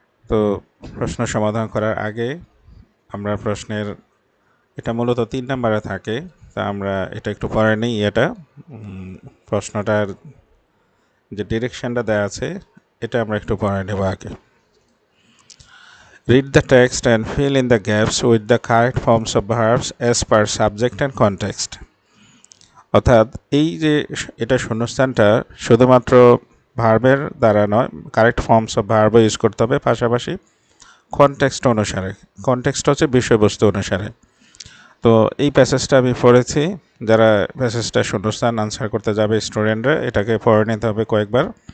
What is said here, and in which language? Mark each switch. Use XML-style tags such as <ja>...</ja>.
<bn>তো প্রশ্ন সমাধান করার আগে আমরা প্রশ্নের এটা মূলত 3 নম্বরে থাকে, তা আমরা এটা একটু পরে নিই। প্রশ্নটার যে ডিরেকশনটা দেওয়া আছে এটা আমরা একটু পরে নেব আগে।</bn> <en>Read the text and fill in the gaps with the correct forms of verbs as per subject and context.</en> <bn>অর্থাৎ এই যে এটা শূন্যস্থানটা শুধুমাত্র ভার্বের দ্বারা নয়,</bn> <en>correct forms of ভার্বও</en> <bn>ইউজ করতে হবে, পাশাপাশি কনটেক্সট অনুসারে। কনটেক্সট হচ্ছে বিষয়বস্তু অনুসারে। তো এই প্যাসেজটা আমি পড়েছি। যারা প্যাসেজটা শূন্যস্থান আনসার করতে যাবে স্টুডেন্টরা এটাকে পড়ে নিতে হবে কয়েকবার।</bn>